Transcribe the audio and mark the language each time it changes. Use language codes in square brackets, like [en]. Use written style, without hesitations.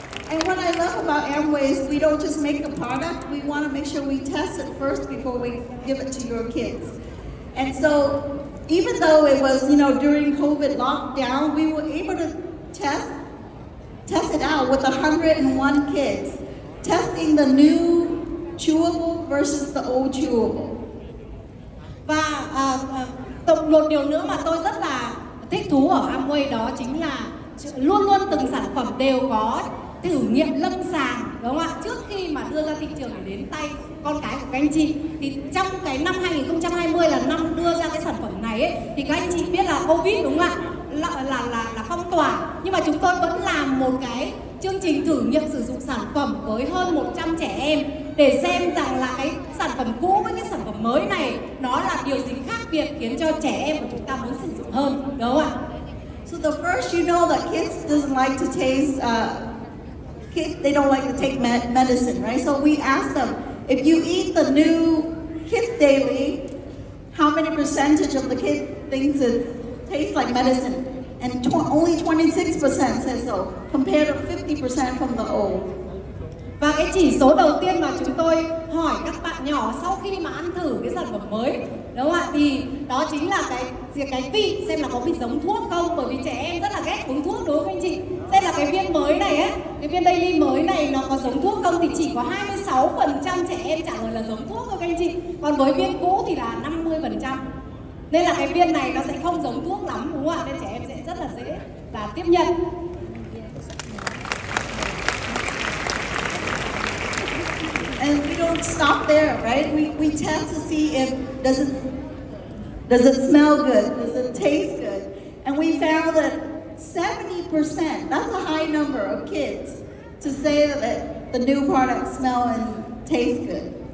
[en] And what I love about Amway is we don't just make a product, we want to make sure we test it first before we give it to your kids. And so even though it was, you know, during COVID lockdown, we were able to test it out with 101 kids, testing the new chewable versus the old chewable. [vi] Và một điều nữa mà tôi rất là thích thú ở Amway đó chính là luôn luôn từng sản phẩm đều có thử nghiệm lâm sàng, đúng không ạ? Trước khi mà đưa ra thị trường để đến tay con cái của các anh chị. Thì trong cái năm 2020 là năm đưa ra cái sản phẩm này ấy, thì các anh chị biết là Covid, đúng không ạ? là phong tỏa, nhưng mà chúng tôi vẫn làm một cái chương trình thử nghiệm sử dụng sản phẩm với hơn 100 trẻ em để xem rằng là cái sản phẩm cũ với cái sản phẩm mới này nó là điều gì khác biệt khiến cho trẻ em của chúng ta muốn sử dụng hơn, đúng không ạ? [en] So the first, you know that kids doesn't like to taste, they don't like to take medicine, right? So we asked them, if you eat the new Kids Daily, how many percentage of the kid thinks it tastes like medicine? And only 26% said so, compared to 50% from the old. [vi] Và cái chỉ số đầu tiên mà chúng tôi hỏi các bạn nhỏ sau khi mà ăn thử cái sản phẩm mới, đúng không ạ? Thì đó chính là cái vị, xem là có bị giống thuốc không, bởi vì trẻ em rất là ghét uống thuốc, đúng không anh chị? Xem là cái viên mới này á, cái viên daily mới này nó có giống thuốc không, thì chỉ có 26% trẻ em trả lời là giống thuốc thôi các anh chị. Còn với viên cũ thì là 50%. Nên là cái viên này nó sẽ không giống thuốc lắm, đúng không ạ? Nên trẻ em sẽ rất là dễ là tiếp nhận. [en] And we don't stop there, right? We test to see if does it smell good, does it taste good, and we found that 70%, that's a high number of kids, to say that the new product smell and taste good.